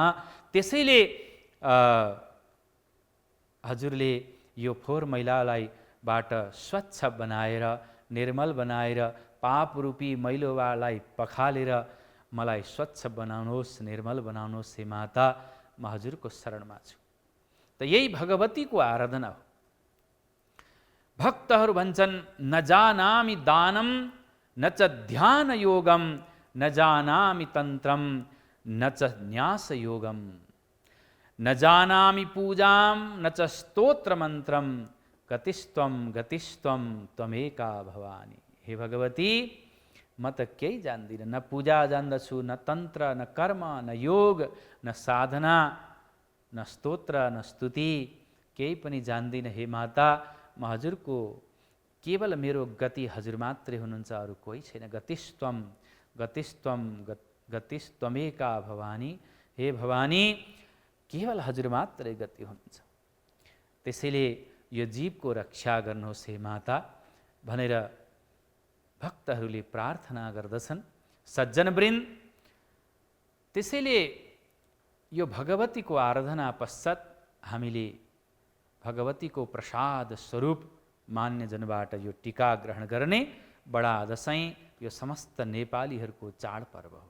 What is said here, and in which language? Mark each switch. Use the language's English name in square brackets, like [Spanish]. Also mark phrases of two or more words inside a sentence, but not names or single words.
[Nepali] त्यसैले हजुरले यो फोहोर मैलालाई बाट स्वच्छ बनाएर, निर्मल बनाएर, पाप रूपी मैलोलाई पखालेर मलाई स्वच्छ बनाउनुहोस्, निर्मल बनाउनुहोस् हे माता। म हजुरको शरणमा छु। त यही भगवतीको आराधना हो। भक्तहरू भन्छन् [Sanskrit] न जानामि दानम न च ध्यान योगम, न जानामि तन्त्रम न च न्यास योगम, न जानामि पूजाम न च स्तोत्र मन्त्रम, गतिस्त्वम गतिस्त्वम त्वमेका भवानी। [Nepali] हे भगवती म त केही जान्दिनँ, न पूजा जान्दछु, न तन्त्र, न कर्म, न योग, न साधना, न स्तोत्र, न स्तुति, केही पनि जान्दिनँ हे माता। म हजुरको केवल मेरो गति हजुर मात्रै हुनुहुन्छ, अरू कोही छैन। [Sanskrit] गतिस्त्वम गतिस्त्वम गतिस्त्वमेका भवानी। [Nepali] हे भवानी केवल हजुर मात्रै गति हुनुहुन्छ। त्यसैले यो जीवको रक्षा गर्नुहोस् हे माता भनेर भक्तहरूले प्रार्थना गर्दछन्, सज्जनवृन्द। त्यसैले यो भगवतीको आराधना पश्चात हामीले भगवतीको प्रसाद स्वरूप मान्यजनबाट यो टीका ग्रहण गर्ने बडा दशैँ यो समस्त नेपालीहरूको चाडपर्व हो।